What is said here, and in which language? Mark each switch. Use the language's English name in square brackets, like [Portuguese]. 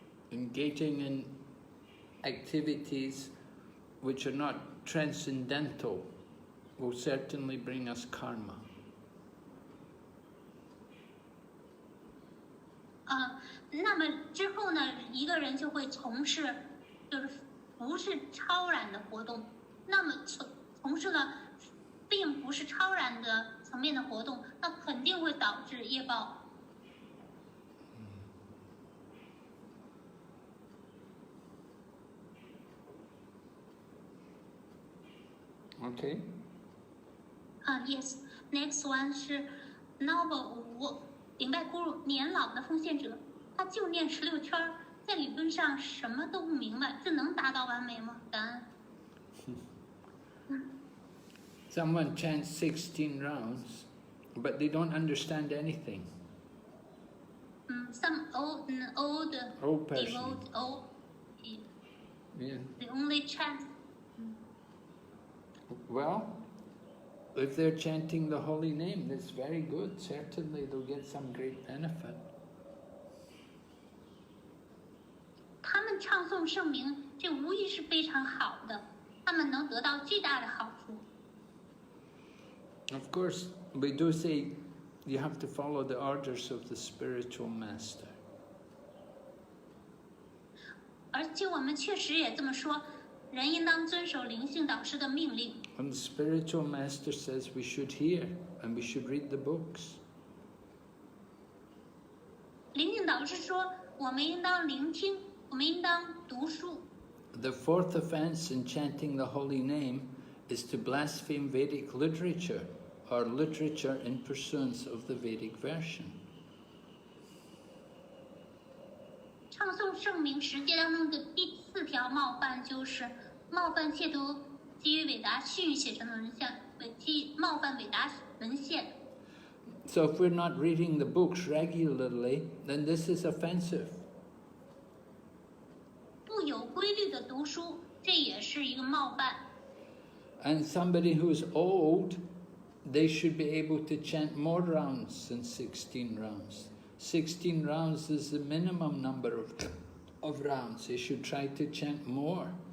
[English] Engaging in activities which are not transcendental will certainly bring us karma. [Chinese] 那么之后呢，一个人就会从事就是不是超然的活动。那么从事了并不是超然的层面的活动，那肯定会导致业报。 [English] Okay. Yes. Next one [Chinese] 是 Novel 5，顶拜咕噜年老的奉献者，他就念16圈，在理论上什么都不明白，这能达到完美吗？感恩。 [English] Someone chants 16 rounds, but they don't understand anything. Some old person. Devote, Yeah. they only chant. Well, if they're chanting the holy name, that's very good. Certainly they'll get some great benefit. [Chinese] 他们唱诵圣名，这无疑是非常好的，他们能得到巨大的好处。 [English] Of course, we do say you have to follow the orders of the spiritual master. [Chinese] 而且我们确实也这么说，人应当遵守灵性导师的命令。 [English] And the spiritual master says we should hear and we should read the books. [Chinese] 灵性导师说，我们应当聆听，我们应当读书。 [English] The fourth offense in chanting the holy name is to blaspheme Vedic literature or literature in pursuance of the Vedic version. [Chinese] 唱诵圣名十诫当中的第4条冒犯就是冒犯亵渎基于伟达训写成的文献，冒犯伟达文献。 [English] So if we're not reading the books regularly, then this is offensive. [Chinese] 不有规律的读书，这也是一个冒犯。 [English] And somebody who's old, they should be able to chant more rounds than 16 rounds. 16 rounds is the minimum number of rounds. They should try to chant more.